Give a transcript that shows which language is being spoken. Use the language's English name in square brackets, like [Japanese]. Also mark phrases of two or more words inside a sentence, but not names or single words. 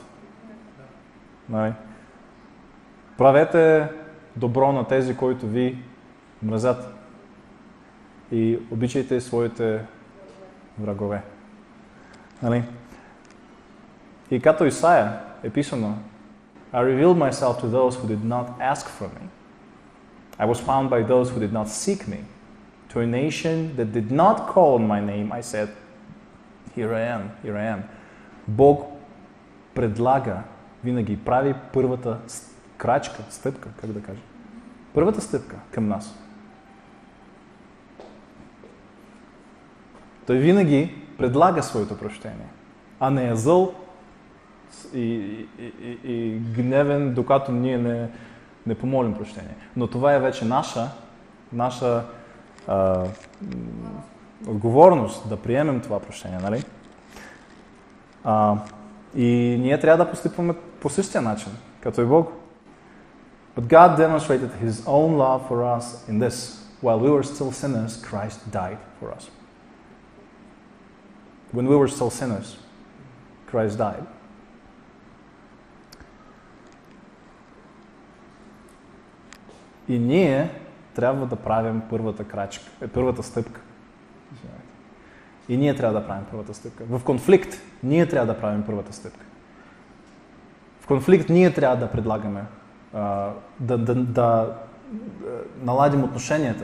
[Bulgarian] Нали? Правете добро на тези, които ви мразят. И обичайте своите врагове. Нали? И като Исаия е писано: [English] I revealed myself to those who did not ask for me. I was found by those who did not seek me. To a nation that did not call on my name, I said, here I am, here I am. [Bulgarian] Бог предлага, винаги прави първата крачка, стъпка, как да кажа. Първата стъпка към нас. Той винаги предлага своето прощение, а не е зъл и гневен, докато ние не помолим прощение. Но това е вече наша отговорност да приемем това прощение, нали? И ние трябва да постъпваме по същия начин, като и Бог. [English] But God demonstrated His own love for us in this: while we were still sinners, Christ died for us. When we were still sinners, Christ died. [Bulgarian] И ние трябва да правим първата стъпка. И ние трябва да правим първата стъпка. В конфликт ние трябва да правим първата стъпка. В конфликт ние трябва да предлагаме, да наладим отношенията.